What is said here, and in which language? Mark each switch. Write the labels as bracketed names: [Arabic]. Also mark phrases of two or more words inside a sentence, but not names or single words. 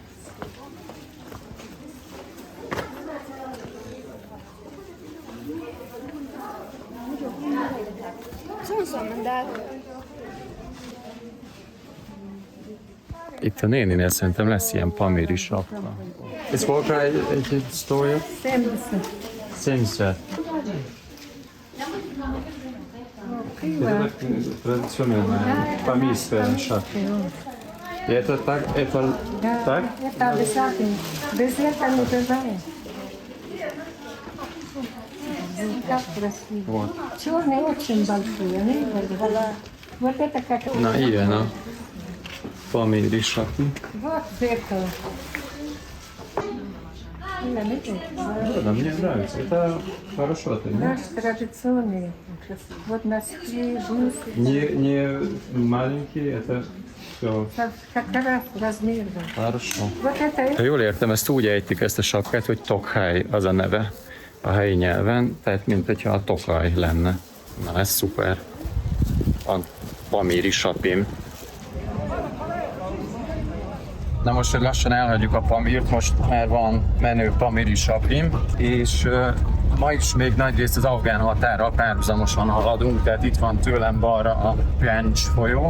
[Hungarian] Itt a néninél szerintem lesz ilyen pamíri sapka. Ez volna egy sztója? 70. [Russian] Это традиционная памирская шапка. И это так, это так? Это обязательно. Без этого не бывает. Как красиво. Вот. Черный очень большой, они вот это как... [Hungarian] На ilyen a pamíri sapka. [Russian] Вот зеркало. Да, мне нравится. Это хорошо. Наш традиционный. Вот носки, блузки. Не маленькие, это все. Как раз размер. Хорошо. Вот это... [Hungarian] Ha jól értem, ezt úgy ejtik ezt a sapkát, hogy Tokhely az a neve a helyi nyelven, tehát mint hogyha a Tokaj lenne. Na ez szuper. A pamíri sapim. Na most, hogy lassan elhagyjuk a Pamírt, most már van menő pamíri sapim, és ma is még nagyrészt az afgán határral párhuzamosan haladunk, tehát itt van tőlem balra a Panj folyó.